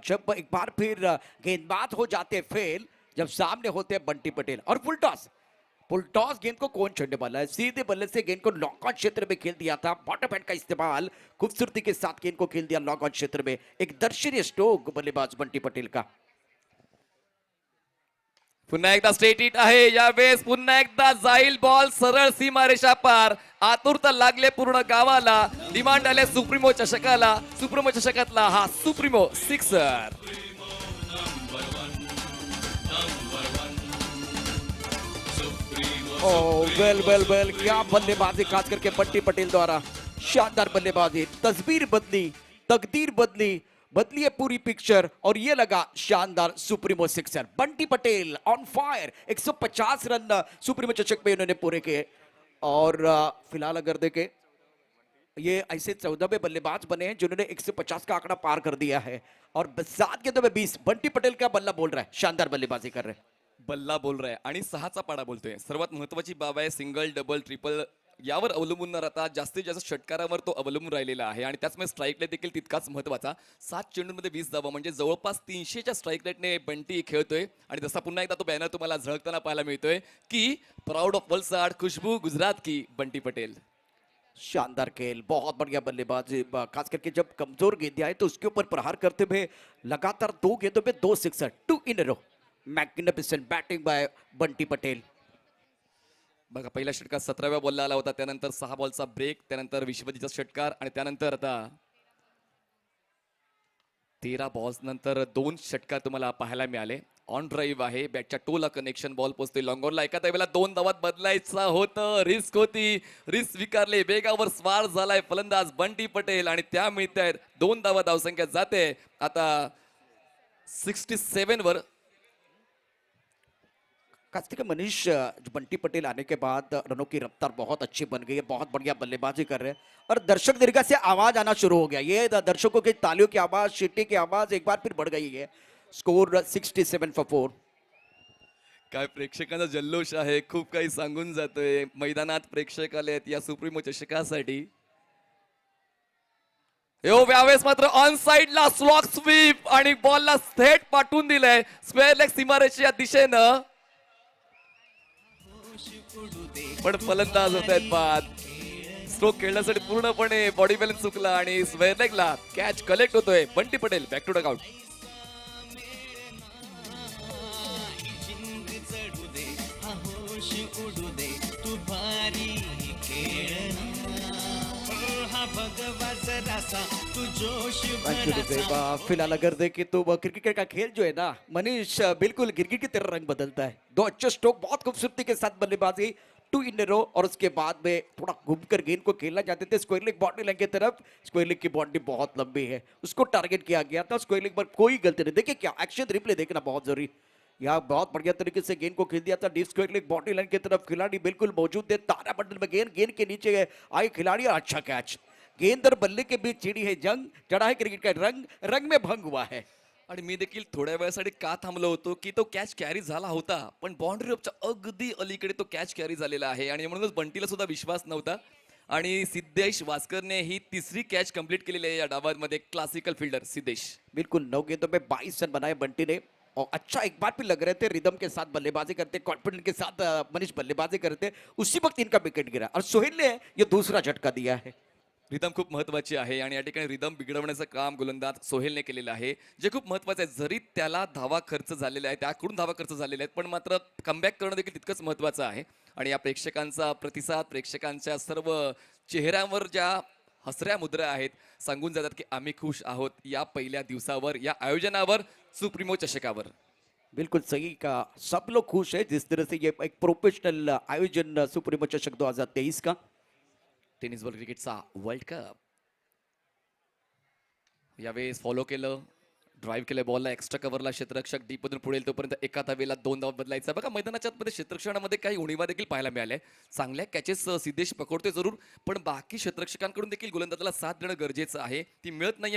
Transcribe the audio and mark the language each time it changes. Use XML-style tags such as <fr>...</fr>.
<hi>जब एक बार फिर गेंदबाज हो जाते फेल, जब सामने होते हैं बंटी पटेल। और फुल टॉस गेंद को कौन छोड़ने वाला है। सीधे बल्ले से गेंद को लॉन्ग ऑन क्षेत्र में खेल दिया था। बॉटम हैंड का इस्तेमाल खूबसूरती के साथ गेंद को खेल दिया लॉन्ग ऑन क्षेत्र में। एक दर्शनीय स्ट्रोक बल्लेबाज बंटी पटेल का।</hi> <mr>पुन्हा एकदा स्ट्रेट हिट आहे. यावेळेस पुन्हा एकदा जाईल बॉल सरळ सीमारेषा पार. आतुरता लागले पूर्ण गावाला. डिमांड आले सुप्रीमो चषकाला. सुप्रीमो चषकातला हा सुप्रीमो सिक्सर.</mr> <hi>वेल क्या बल्लेबाजी, खास करके बंटी पटेल द्वारा शानदार बल्लेबाजी। तस्वीर बदली, तकदीर बदली है पूरी पिक्चर और ये लगा शानदार supremo sixer. Bunty Patel on fire, 150 run supremo चषक में इन्होंने पूरे किए। और फिलहाल अगर देखें ये ऐसे 14वें बल्लेबाज बने हैं जिन्होंने 150 का आंकड़ा पार कर दिया है। और 7 गेंदों में 20 बंटी पटेल का बल्ला बोल रहा है, शानदार बल्लेबाजी कर रहे हैं। बल्ला बोल रहा है</hi> <mr>आणि 6चा पाडा बोलतोय. सर्वात महत्वाची बाब आहे सिंगल डबल ट्रिपल यावर अवलंबून न राहता जास्तीत जास्त षटकारावर तो अवलंबून राहिलेला आहे. आणि त्याचमुळे स्ट्राईक रेट देखील तितकाच महत्वाचा. 7 चेंडूंमध्ये 20 धावा म्हणजे जवळपास 300च्या स्ट्राईक रेटने बंटी खेळतोय. आणि जसा पुन्हा एकदा तो बॅनर तुम्हाला झळकताना पाहायला मिळतोय की प्राउड ऑफ वलसाड, खुशबू गुजरात की बंटी पटेल.</mr> <hi>शानदार खेल, बहुत बढ़िया बल्लेबाजी। खास करके जब कमजोर गेंदें आए तो उसके ऊपर प्रहार करते हुए लगातार 2 गेंदों पे 2 सिक्सर,</hi> <en>2 in a row. Magnificent batting by Bunty Patel.</en> <mr>बघा पहिल्या षटकात 17व्या बॉलला आला होता. त्यानंतर 6 बॉलचा ब्रेक, त्यानंतर विश्वजीतचा षटकार आणि त्यानंतर आता 13 बॉल्स नंतर 2 षटकार तुम्हाला पाहायला मिळाले. ऑन ड्राईव्ह आहे, बॅटच्या टोला कनेक्शन, बॉल पोहोचते लॉंग ऑनला. एका वेळेला 2 धावात बदलायचं होतं, रिस्क होती, रिस्क स्वीकारले. वेगावर स्वार झालाय फलंदाज बंटी पटेल आणि त्या मिळत आहेत 2 धावा. धावसंख्या जाते आता 67 वर.</mr> <hi>खास करके मनीष जो बंटी पटेल आने के बाद रनों की रफ्तार बहुत अच्छी बन गई है, बहुत बढ़िया बल्लेबाजी कर रहे हैं और दर्शक दीर्घा से आवाज आना शुरू हो गया। ये दर्शकों की तालियों की आवाज, सीटी की आवाज एक बार फिर बढ़ गई है। Score 67 for 4।</hi> <mr>काय प्रेक्षकांचा जल्लोष आहे, खूप काही सांगून जातोय. मैदानात प्रेक्षक आले आहेत या सुप्रीमो चषकासाठी. यो यावेळेस मात्र ऑन साइडला स्लॉक स्वीप आणि बॉलला थेट पाठवून दिलंय स्क्वेअर लेग सीमारेषेच्या दिशेनं. पण फलंदाज होत आहेत बाद. स्ट्रोक खेळण्यासाठी पूर्णपणे बॉडी बॅलन्स चुकला आणि स्क्वेअर लेगला कॅच कलेक्ट होतोय.</mr> <en>Bunty Patel back to dugout.</en> <mr>चढू दे हा होश उडू दे तू भारी खेळना हा भगवा जरासा तू जोश भरासा.</mr> <hi>फिलहाल अगर देखें तो क्रिकेट का खेल जो है ना मनीष, बिल्कुल क्रिकेट की तरह रंग बदलता है। दो अच्छे स्ट्रोक, बहुत खूबसूरती के साथ बल्लेबाजी, 2 इन रो, और उसके बाद में थोड़ा घूमकर गेंद को खेलना चाहते थे स्क्वायर लेग बाउंड्री लाइन की तरफ। स्क्वायर लेग की बाउंड्री बहुत लंबी है, उसको टारगेट किया गया था। स्क्वायर लेग पर कोई गलती नहीं। देखिए क्या एक्शन रिप्ले देखना बहुत जरूरी। यहाँ बहुत बढ़िया तरीके से गेंद को खेल दिया था deep square leg boundary line की तरफ। खिलाड़ी बिल्कुल मौजूद थे, तारा बंडल में गेंद के नीचे आई खिलाड़ी, अच्छा कैच। गेंद और बल्ले के बीच छिड़ी है जंग, चढ़ा है क्रिकेट का रंग, रंग में भंग हुआ है।</hi> <mr>आणि मी देखील थोड्या वेळासाठी का थांबलो होतो की तो कॅच कॅरी झाला होता, पण बाउंड्री रोपच्या अगदी अलीकडे तो कॅच कॅरी झालेला आहे आणि म्हणूनच बंटीला सुद्धा विश्वास नव्हता. आणि सिद्धेश वास्करने ही तिसरी कॅच कंप्लीट केलेली आहे या डावामध्ये.</mr> <en>Classical fielder Siddhesh.</en> <hi>बिल्कुल 9 गेंदों में 22 रन बनाए बंटी ने, और अच्छा एक बार भी लग रहे थे रिदम के साथ बल्लेबाजी करते, कॉन्फिडेंस के साथ मनीष बल्लेबाजी करते, उसी वक्त इनका विकेट गिरा और सोहेल ने ये दूसरा झटका दिया है।</hi> <mr>रिदम खूप महत्वाची आहे आणि या ठिकाणी रिदम बिघडवण्याचं काम गोलंदाज सोहेलने केलेलं आहे, जे खूप महत्वाचं आहे. जरी त्याला धावा खर्च झालेला आहे, त्याकडून धावा खर्च झालेल्या आहेत, पण मात्र कमबॅक करणं देखील तितकंच महत्वाचं आहे. आणि या प्रेक्षकांचा प्रतिसाद, प्रेक्षकांच्या सर्व चेहऱ्यावर ज्या हसऱ्या मुद्रा आहेत, सांगून जातात की आम्ही खुश आहोत या पहिल्या दिवसावर, या आयोजनावर, सुप्रीमो चषकावर.</mr> <hi>बिल्कुल सही का, सब लोग खुश है जिस तरह से ये एक प्रोफेशनल आयोजन सुप्रीमो चषक 2023 का।</hi> <mr>टेनिस बॉल क्रिकेटचा वर्ल्ड कप यावेळेस फॉलो केलं, ड्राईव्ह केलं बॉलला, एक्स्ट्रा कव्हरला क्षेत्ररक्षक डीप मधून पुढे येईल तोपर्यंत एका धावेला 2 धावा बदलायचा. बघा मैदानाच्या मध्ये क्षेत्ररक्षणामध्ये काही उणीवा देखील पाहायला मिळाल्या. चांगल्या कॅचेस सिद्धेश पकडतोय जरूर, पण बाकी क्षेत्ररक्षकांकडून देखील गोलंदाजाला साथ देणं गरजेचं आहे. ती मिळत नाहीये.</mr>